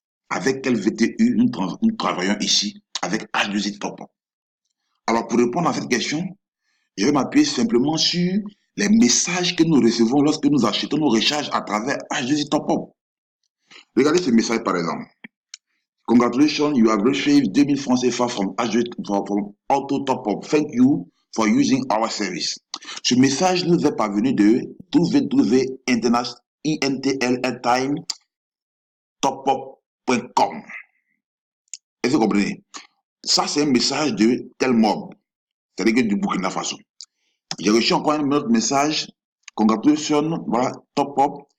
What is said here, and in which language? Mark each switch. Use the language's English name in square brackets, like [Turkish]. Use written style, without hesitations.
[French] Avec quel VTU nous travaillons ici avec H2I Top Up? Alors, pour répondre à cette question, je vais m'appuyer simplement sur les messages que nous recevons lorsque nous achetons nos recharges à travers H2I Top Up. Regardez ce message par exemple. [English] Congratulations, you have received 2000 francs CFA from Auto Top Up. Thank you for using our service. [French] Ce message nous est parvenu de www.intltime.topup.com. Est-ce que vous comprenez? Ça, c'est un message de Telmob, c'est-à-dire que du Burkina Faso. J'ai reçu encore un autre message. Congratulations, voilà, Top Up.